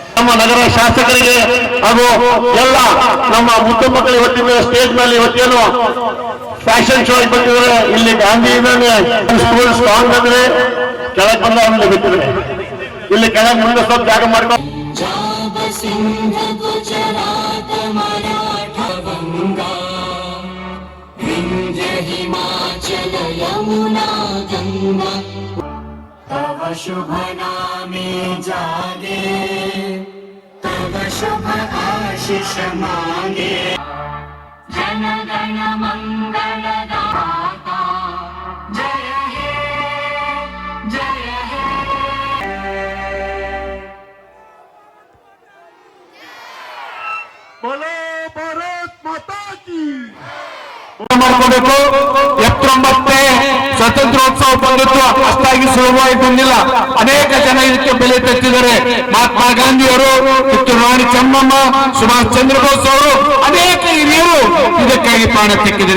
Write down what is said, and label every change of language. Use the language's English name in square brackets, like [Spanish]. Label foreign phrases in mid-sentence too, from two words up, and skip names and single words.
[Kannada] ನಗರ ಶಾಸಕರಿಗೆ ಹಾಗೂ ಎಲ್ಲ ನಮ್ಮ ಮುದ್ದು ಮಕ್ಕಳು ಇವತ್ತಿನ ಸ್ಟೇಜ್ ಮೇಲೆ ಇವತ್ತೇನು [English] fashion show [Kannada] ಬಂದಿದ್ದಾರೆ. ಇಲ್ಲಿ ಗಾಂಧಿ [English] school strong [Kannada] ಅಂದ್ರೆ ಕೆಳಗೆ ಬಂದ ಆಮೇಲೆ ಬಿಟ್ಟಿದ್ರೆ ಇಲ್ಲಿ ಕೆಳಗೆ ಮುಂದೆ ಸ್ವಲ್ಪ ಜಾಗ ಮಾಡ್ಕೊಂಡು [Bangla] হিমাচল যমুনা গঙ্গা তব শুভ নামে জাগে তব শুভ আশিস মাগে জন গণ মঙ্গল দাতা জয় হে জয় হে [Hindi] बोलो भारत माता की ಮಾಡ್ಕೋಬೇಕು. [Kannada] 79ನೇ ಸ್ವಾತಂತ್ರ್ಯೋತ್ಸವ ಬಂದಿತ್ತು, ಅಷ್ಟಾಗಿ ಸುಲಭವಾಗಿ ಬಂದಿಲ್ಲ. ಅನೇಕ ಜನ ಇದಕ್ಕೆ ಬೆಲೆ ತೆತ್ತಿದ್ದಾರೆ. ಮಹಾತ್ಮ ಗಾಂಧಿಯವರು, ಕಿತ್ತೂರು ರಾಣಿ ಚೆನ್ನಮ್ಮ, ಸುಭಾಷ್ ಚಂದ್ರ ಬೋಸ್ ಅವರು, ಅನೇಕ ಹಿರಿಯರು ಇದಕ್ಕಾಗಿ ಪ್ರಾಣ ತೆಕ್ಕಿದ್ದಾರೆ.